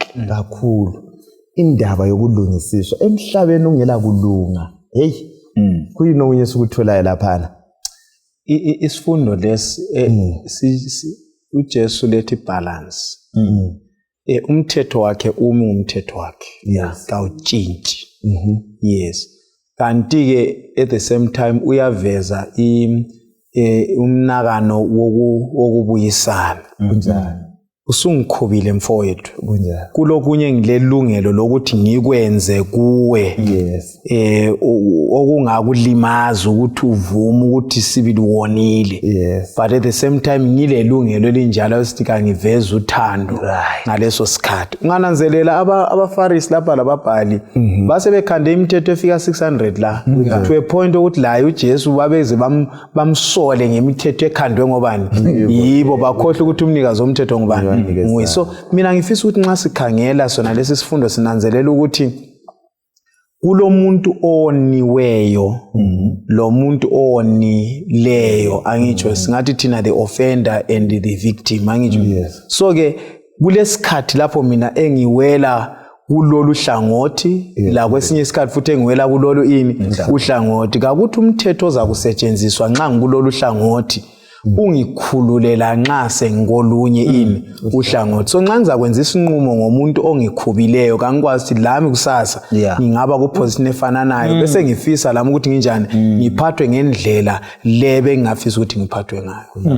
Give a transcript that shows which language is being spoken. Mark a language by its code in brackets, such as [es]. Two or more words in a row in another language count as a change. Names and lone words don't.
[nd] kakhulu indaba yokulungisiswa emhlabeni ongela kulunga hey kuyini okunyesu ukutholayo lapha isifundo lesi uJesu lethi balance umthetho wakhe umthetho wakhe kawutshintshi yes kanti ke [en] at the same time [nd] uyaveza umnakano wokubuyisana kunjani usungikhubile mfowethu kulokunye ngilelungelo lokuthi ngikwenze kuwe okungakulimaza ukuthi uvume ukuthi sibili wonile [en] but at the same time [nd] ngilelungelo elinjalo sithi kangiveza uthando ngaleso sikhathi ungananzelela abaFarisi lapha lababhali base bekhande imithetho efika 600 la [en] to a point [nd] ukuthi la uJesu babeze bamsole ngemithetho ekhandwe ngobani yibo bakhohle ukuthi umnikazi womthetho ngubani so mina ngifisa ukuthi nxa sikhangela sona lesi sifundo sinanzelela ukuthi kulomuntu oniweyo lo muntu onileyo angitsho singathi thina [en] the offender and the victim [nd] angitsho so ke kulesikhathi lapho mina engiwela kulolu hlangothi la kwesinye isikhathi futhi engiwela kulolu uhlangothi kakuthi umthetho ozakusetshenziswa nxa ngikulolu hlangothi ungikhululela nxa sengikolunye uhlangothi so nxa ngizakwenza isinqumo ngomuntu ongikhubileyo kangikwazi ukuthi lami kusasa ngingaba ku position efananayo bese ngifisa lami ukuthi nginjani ngiphathwe ngendlela lebe ngingafisa ukuthi ngiphathwe ngayo